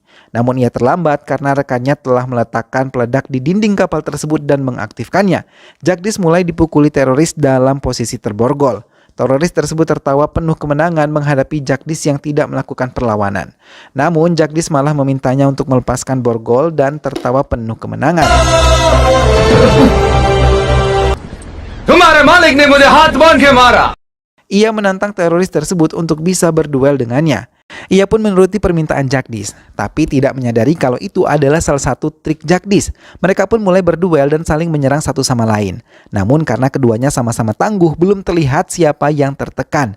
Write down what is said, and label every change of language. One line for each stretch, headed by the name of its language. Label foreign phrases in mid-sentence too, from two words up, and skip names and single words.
Indonesian: Namun ia terlambat karena rekannya telah meletakkan peledak di dinding kapal tersebut dan mengaktifkannya. Jagdish mulai dipukuli teroris dalam posisi terborgol. Teroris tersebut tertawa penuh kemenangan menghadapi Jagdish yang tidak melakukan perlawanan. Namun Jagdish malah memintanya untuk melepaskan borgol dan tertawa penuh kemenangan.
Hindi: तुम्हारे मालिक ने मुझे हाथ बांध के मारा.
Indonesian: Ia menantang teroris tersebut untuk bisa berduel dengannya. Ia pun menuruti permintaan Jagdish, tapi tidak menyadari kalau itu adalah salah satu trik Jagdish. Mereka pun mulai berduel dan saling menyerang satu sama lain. Namun karena keduanya sama-sama tangguh, belum terlihat siapa yang tertekan.